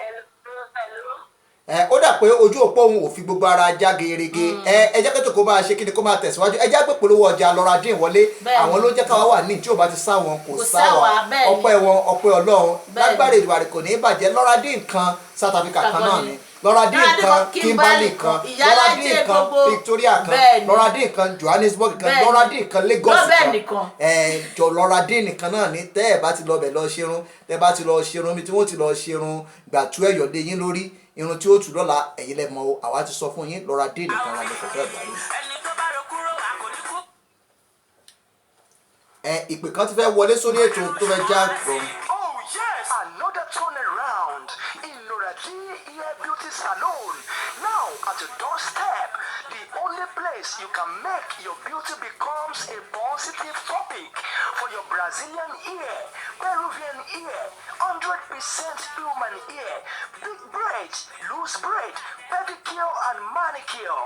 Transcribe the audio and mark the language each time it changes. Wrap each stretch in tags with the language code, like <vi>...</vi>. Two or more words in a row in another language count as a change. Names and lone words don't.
<yo>ó dà pé ojú òpó òun ò fi gbogbo ara já gerege ẹ jẹ́ kẹ́tò kó máa ṣe kí ni kó máa tẹ̀síwájú ẹ jẹ́ pé polówó ọjà Laura Dean wọlé àwọn ló jẹ́ káwá wà ní tí ò bá ti sá wọn kò sá wa ọpẹ́ wọn ọpẹ́ Ọlọ́run lágbára Èdùmàrè kò ní í bàjẹ́ Laura Dean kan South Africa kan náà ni Laura Dean kan Kimberley kan Laura Dean kan Victoria kan Laura Dean kan Johannesburg kan Laura Dean kan Lagos kan jọ Laura Dean kan náà ni tẹ́ ẹ̀ bá ti lọ bẹ̀ lọ ṣerun tẹ́ bá ti lọ ṣerun mi tí wọ́n ti lọ ṣerun gbàtú ẹ̀yọ̀dé yín lórí irun tí ó tù lọ́la ẹ̀yin lẹ mọ̀ o àwa ti sọ fún yín Laura Dean nìkan la lè fọ̀fẹ́ àgbáyé. ìpè kan ti fẹ́ wọlé sórí ètò tó fẹ́ já gbọ̀n.</yo> <en>Oh yes, another turnaround in Laura Dean Beauty Salon. Now at your doorstep, the only place you can make your beauty becomes a positive topic for your Brazilian ear, Peruvian ear, 100% human ear, big braids, loose braid, pedicure and manicure.</en>